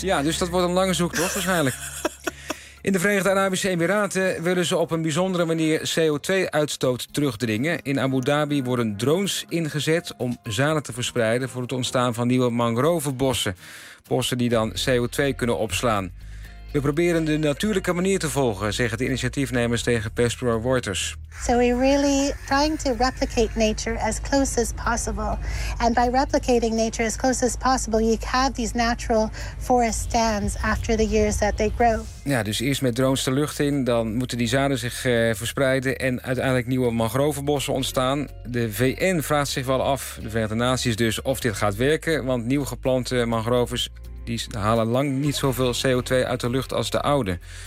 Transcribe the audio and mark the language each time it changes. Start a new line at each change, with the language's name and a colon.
Dutch: Ja, dus dat wordt een lange zoektocht waarschijnlijk. In de Verenigde Arabische Emiraten willen ze op een bijzondere manier CO2-uitstoot terugdringen. In Abu Dhabi worden drones ingezet om zaden te verspreiden voor het ontstaan van nieuwe mangrovebossen. Bossen die dan CO2 kunnen opslaan. We proberen de natuurlijke manier te volgen, zeggen de initiatiefnemers tegen persbureau Reuters.
English: So we're really trying to replicate nature as close as possible. And by replicating nature as close as possible, you have these natural forest stands after the years that they grow.
Dutch: Ja, dus eerst met drones de lucht in, dan moeten die zaden zich verspreiden en uiteindelijk nieuwe mangrovenbossen ontstaan. De VN vraagt zich wel af, de Verenigde Naties dus, of dit gaat werken, want nieuw geplante mangroves die halen lang niet zoveel CO2 uit de lucht als de oude.